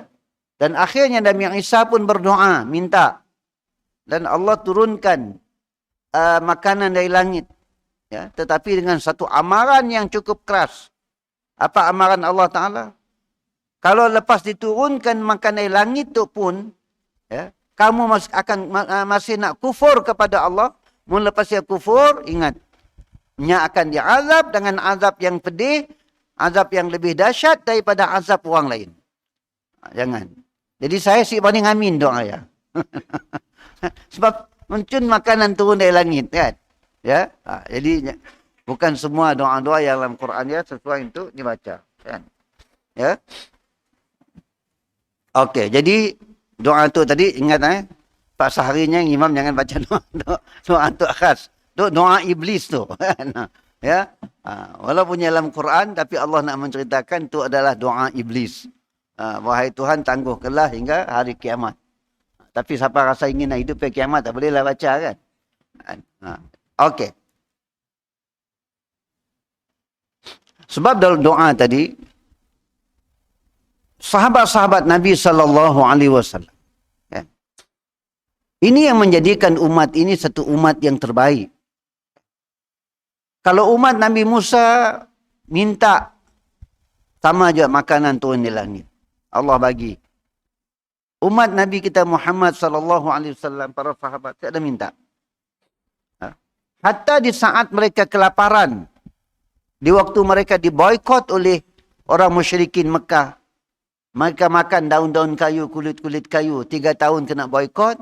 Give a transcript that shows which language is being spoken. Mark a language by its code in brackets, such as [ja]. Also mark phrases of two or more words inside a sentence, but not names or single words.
[ms] Dan akhirnya Nabi Isa pun berdoa, minta, dan Allah turunkan makanan dari langit. Ya, tetapi dengan satu amaran yang cukup keras. Apa amaran Allah Ta'ala? Kalau lepas diturunkan makan dari langit tu pun, ya, kamu masih nak kufur kepada Allah, mula lepas dia kufur, ingat, nya akan diazab dengan azab yang pedih, azab yang lebih dahsyat daripada azab orang lain. Jangan. Jadi saya sih paling amin doa ya. Sebab muncul makanan turun dari langit kan. Ya, jadi bukan semua doa-doa yang dalam Quran ya sesuai untuk dibaca. Kan? Ya. Okey, jadi doa tu tadi ingat Pak seharinya imam jangan baca doa tu khas. Doa iblis tu. Ya. Walaupun dalam Quran tapi Allah nak menceritakan tu adalah doa iblis. Wahai Tuhan tangguhkanlah hingga hari kiamat. Tapi siapa rasa ingin nak hidup ke kiamat tak bolehlah baca kan. Okey. Sebab dalam doa tadi sahabat-sahabat Nabi [ar] صلى الله عليه وسلم, [ms] ya, ini yang menjadikan umat ini satu umat yang terbaik. Kalau umat Nabi Musa minta sama juga makanan turun di langit, Allah bagi. Umat Nabi kita Muhammad [ar] صلى الله عليه وسلم, [ms] para sahabat tak ada minta. Hatta di saat mereka kelaparan, di waktu mereka diboikot oleh orang musyrikin Mekah, mereka makan daun-daun kayu, kulit-kulit kayu, 3 tahun kena boikot.